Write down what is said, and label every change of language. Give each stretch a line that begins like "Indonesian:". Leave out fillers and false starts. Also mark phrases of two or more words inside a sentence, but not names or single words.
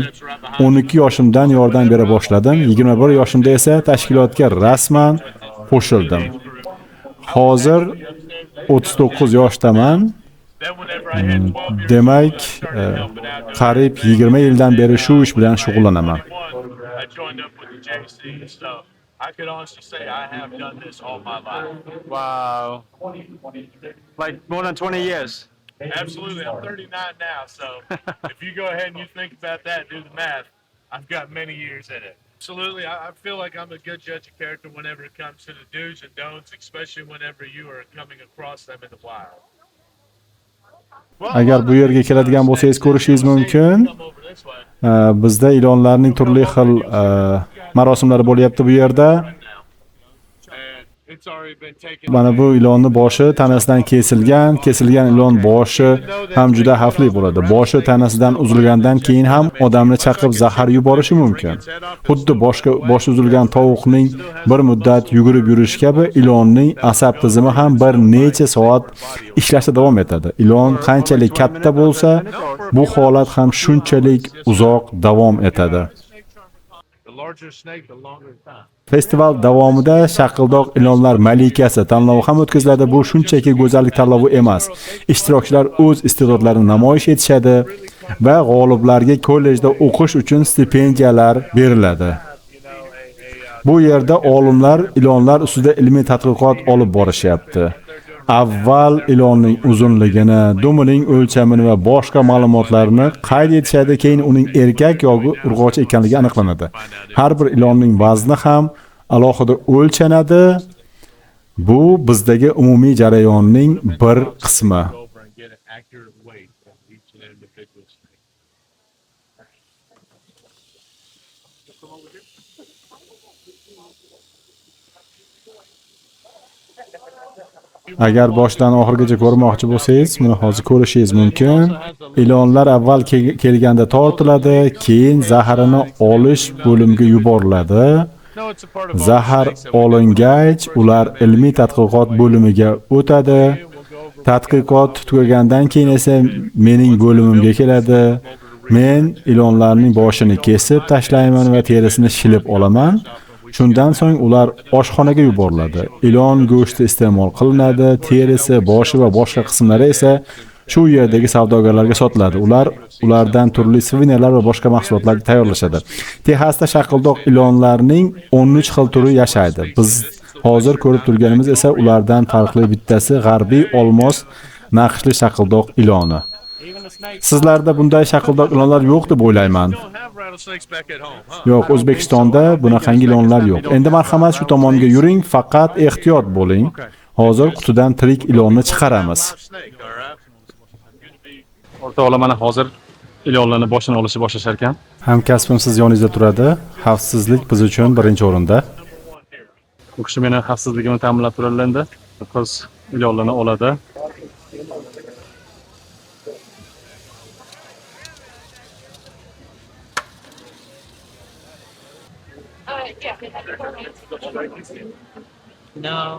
Uzbek: 12 yoshimdan yordam bera boshladim. 21 yoshimda esa tashkilotga rasman qo'shildim. Hozir 39 yoshdaman. Demak, qariyb 20 yildan beri shu ish bilan shug'ullanaman.
English: I could honestly say I have done this all my life. Wow. Like more than 20 years. Absolutely. I'm 39 now, so if you go ahead and you think about that, do the math, I've got many years in it. Absolutely. I feel like I'm a good judge of character whenever it comes to the do's and don'ts, especially whenever you are coming across them in the wild.
Uzbek: Agar bu yerga keladigan bo'lsangiz ko'rishingiz mumkin. Bizda ilonlarning turli xil marosimlari bo'lyapti bu yerda. Mana bu ilonni boshi tanasidan kesilgan ilon boshi ham juda xavfli bo'ladi. Boshi tanasidan uzilgandan keyin ham odamni chaqib zahar yuborishi mumkin. Xuddi boshi uzilgan tovuqning bir muddat yugurib yurishi kabi ilonning asab tizimi ham bir necha soat ishlashda davom etadi. Ilon qanchalik katta bo'lsa, bu holat ham shunchalik uzoq davom etadi.
English: larger snake, the longer time.
Uzbek: Festival davomida Shaqildoq ilonlar malikasi tanlovi ham o'tkaziladi. Bu shunchaki go'zallik tanlovi emas. Ishtirokchilar o'z iste'dodlarini namoyish etishadi va g'oliblarga kollejda o'qish uchun stipendiyalar beriladi. Bu yerda olimlar ilonlar ustida ilmiy tadqiqot olib borishyapti. Avval ilonning uzunligini, dumining o'lchamini va boshqa ma'lumotlarni qayd etishadi, keyin uning erkak yoki urg'ochi ekanligi aniqlanadi. Har bir ilonning vazni ham alohida o'lchanadi. Bu bizdagi umumiy jarayonning bir qismi.
English: Go over and get an accurate weight of each and individual snake.
Uzbek: Agar boshdan oxirigacha ko'rmoqchi bo'lsangiz, buni hozir ko'rishingiz mumkin. Ilonlar avval kelganda tortiladi, keyin zaharini olish bo'limiga yuboriladi.
English: No, it's a part of all
Uzbek: Zahar
English: the snakes that we
Uzbek: olingach, ular ilmiy tadqiqot bo'limiga o'tadi.
English: do. We'll go over
Uzbek: Tadqiqot tugagandan keyin esa mening bo'limimga keladi. Men ilonlarning boshini kesib tashlayman va terisini shilib olaman. Shundan so'ng ular oshxonaga yuboriladi. Ilon go'shti iste'mol qilinadi, terisi, boshi va boshqa qismlari esa shu yerdagi savdogarlarga sotiladi. Ulardan turli suvenirlar va boshqa mahsulotlar tayyorlashadi. Texasda shaqildoq ilonlarning 13 xil turi yashaydi. Biz hozir ko'rib turganimiz esa ulardan farqli bittasi g'arbiy olmos naqshli shaqildoq iloni. Sizlarda bunday shaqildoq ilonlar yo'q deb o'ylayman.
English: don't have rattlesnakes back at home, huh?
Uzbek: Yo'q, O'zbekistonda bunaqangi ilonlar yo'q. Endi marhamat shu tomonga yuring, faqat ehtiyot bo'ling. Hozir qutidan tirik ilonni chiqaramiz.
English: Live snake, all right? Good to be
Uzbek: O'rtoqlar, mana hozir ilonlarni boshini olishni boshlashar ekan. Hamkasbim siz yoningizda turadi. Xavfsizlik biz uchun birinchi o'rinda. U kishi meni xavfsizligimni ta'minlab turadilar endi. Qiz ilonlarni oladi.
English: No.